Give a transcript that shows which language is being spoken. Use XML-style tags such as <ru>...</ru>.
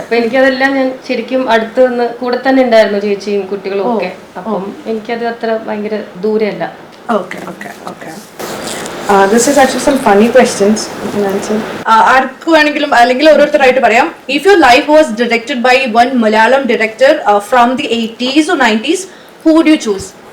<ml>അപ്പൊ എനിക്കതെല്ലാം ഞാൻ ശരിക്കും അടുത്ത് നിന്ന് കൂടെ തന്നെ ഉണ്ടായിരുന്നു, ചേച്ചിയും കുട്ടികളും ഒക്കെ. അപ്പം എനിക്കത് അത്ര ഭയങ്കര ദൂരമല്ല.</ml> <en>Okay, okay, okay. This is actually some funny questions you can answer.</en> <ml>ആർക്ക് വേണമെങ്കിലും അല്ലെങ്കിൽ ഓരോരുത്തരായിട്ട് പറയാം.</ml> <en>If your life was directed by one Malayalam director from the 80s or 90s, who would you choose?</en>